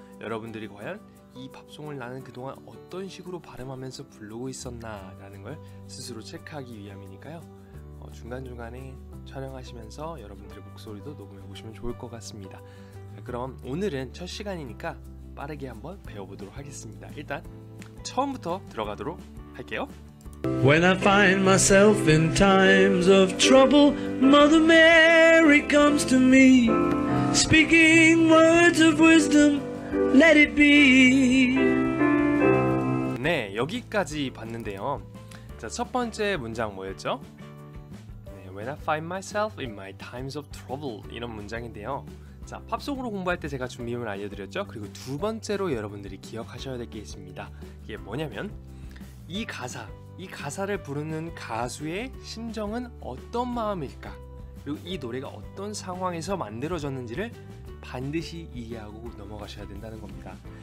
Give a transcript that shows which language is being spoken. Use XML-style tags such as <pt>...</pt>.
<ko>여러분들이 과연 이 팝송을 나는 그동안 어떤 식으로 발음하면서 부르고 있었나 라는 걸 스스로 체크하기 위함이니까요. 중간중간에 촬영하시면서 여러분들의 목소리도 녹음해 보시면 좋을 것 같습니다. 그럼 오늘은 첫 시간이니까 빠르게 한번 배워보도록 하겠습니다. 일단 처음부터 들어가도록 할게요.</ko> <en>When I find myself in times of trouble, Mother Mary comes to me, speaking words of wisdom, let it be.</en> <ko>네, 여기까지 봤는데요. 자, 첫 번째 문장 뭐였죠? 네,</ko> <en>When I find myself in my times of trouble,</en> <ko>이런 문장인데요. 자, 팝송으로 공부할 때 제가 준비물 알려드렸죠? 그리고 두 번째로 여러분들이 기억하셔야 될 게 있습니다. 이게 뭐냐면 이 가사를 부르는 가수의 심정은 어떤 마음일까? 그리고 이 노래가 어떤 상황에서 만들어졌는지를 반드시 이해하고 넘어가셔야 된다는 겁니다.</ko>